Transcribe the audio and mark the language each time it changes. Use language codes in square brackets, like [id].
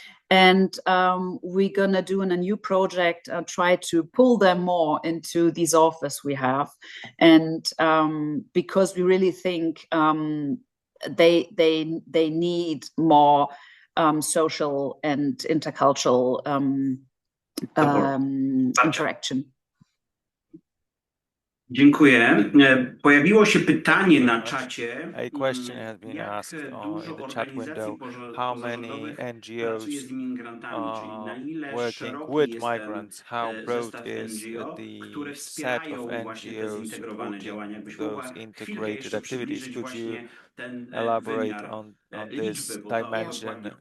[en] And we're going to do in a new project, try to pull them more into these offers we have. And because we really think they need more social and intercultural interaction. [pl] Dziękuję. Pojawiło się pytanie na czacie. [en] A question has been asked in the chat window. How many NGOs are working with migrants? How broad is the set of NGOs supporting those integrated activities? Could you elaborate on this dimension?